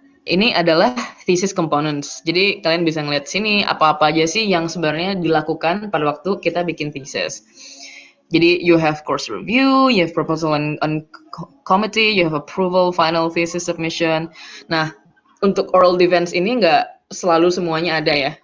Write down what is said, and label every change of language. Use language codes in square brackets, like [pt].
[id] Ini adalah thesis components. Jadi kalian bisa ngeliat sini apa-apa aja sih yang sebenarnya dilakukan pada waktu kita bikin thesis. Jadi [en] you have course review, you have proposal on committee, you have approval, final thesis submission. [id] Nah, untuk oral defense ini nggak selalu semuanya ada ya.